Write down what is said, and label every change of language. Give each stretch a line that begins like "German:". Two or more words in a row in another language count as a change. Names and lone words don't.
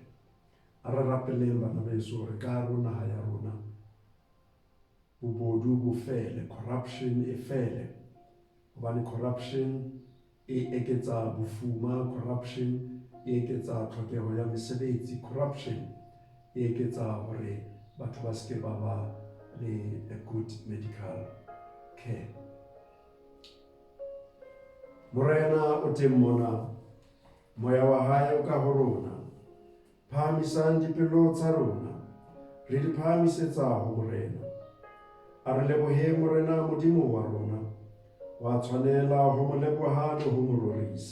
Southern Sotho: A re rapelleng bana beso hore ka hare ho naha ya rona bobodu bo fele, corruption e fele, hobane corruption e eketsa bofuma, corruption e eketsa tlhokeho ya mesebetsi, corruption e eketsa hore batho ba seke ba ba le
English: a good medical care.
Southern Sotho: Morena o teng mona, moya wa hae o ka ho rona. Phahamisang dipelo tsa rona, re di phahamisetsa ho Morena. A re lebohe Morena Modimo wa rona, wa tshwanela ho mo leboha le ho mo rorisa.